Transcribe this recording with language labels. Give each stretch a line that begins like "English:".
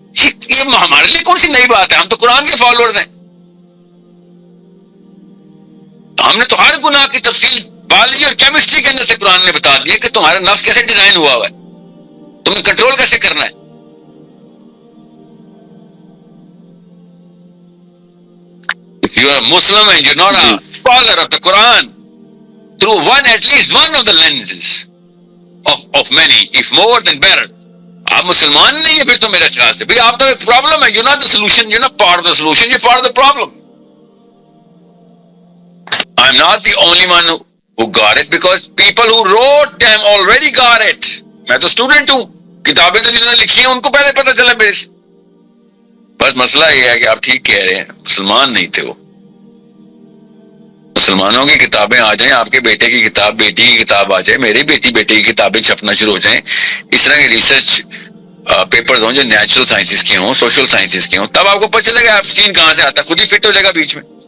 Urdu: یہ ہمارے لیے کون سی نئی بات ہے؟ ہم تو قرآن کے فالوورز ہیں. ہم نے تو ہر گناہ کی تفصیل بایولوجی اور کیمسٹری کے اندر سے قرآن نے بتا دیا کہ تمہارا نفس کیسے ڈیزائن ہوا ہے, تمہیں کنٹرول کیسے کرنا ہے.
English: If you are a Muslim and you're not a follower of the Quran, through at least one of the lenses of many, if more then better.
Urdu: آپ مسلمان نہیں ہیں پھر تو میرے خیال سے. بھئی آپ تو ایک پرابلم ہے.
English: You're not the solution, you're not part of the solution, you're part of the problem. I'm not the only one who got it because people who wrote them already got it.
Urdu: میں تو student ہوں, کتابیں تو جنہوں نے لکھی ہیں ان کو پہلے پتہ چلا میرے سے. بس مسئلہ یہ ہے کہ آپ ٹھیک کہہ رہے ہیں, مسلمان نہیں تھے وہ. مسلمانوں کی کتابیں آ جائیں, آپ کے بیٹے کی کتاب, بیٹی کی کتاب آ جائے, میرے بیٹی کی کتابیں چھپنا شروع ہو جائیں, اس طرح کے ریسرچ پیپرز ہوں جو نیچرل سائنسز کے ہوں, سوشل سائنسز کے ہوں, تب آپ کو پتہ چلے گا ایپسٹین کہاں سے آتا ہے, خود ہی فٹ ہو جائے گا بیچ میں.